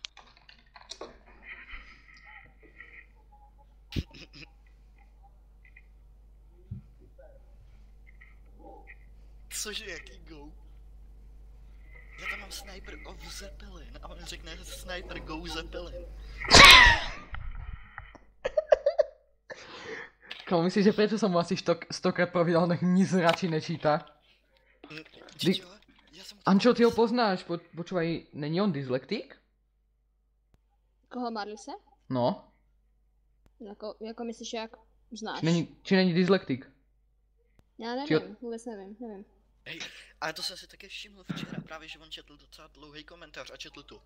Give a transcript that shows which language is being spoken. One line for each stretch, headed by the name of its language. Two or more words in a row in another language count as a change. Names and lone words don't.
Czech: Cože, jaký go? Já tam mám Sniper of Zeppelin a on řekne Sniper go Zeppelin.
Slovak: Kamo, myslíš, že prečo som mu asi 100krát povedal, nech nic radši nečíta? Ančo, ty ho poznáš, počúvaj, není on dyslektik? Koho Marlise? No.
Czech: Jako myslíš, jak znáš?
Slovak: Či není dyslektik?
Czech: Já nevím, vůbec nevím. Hej, ale to jsem si také všiml včera, právě že on četl docela dlouhý komentář a četl tu.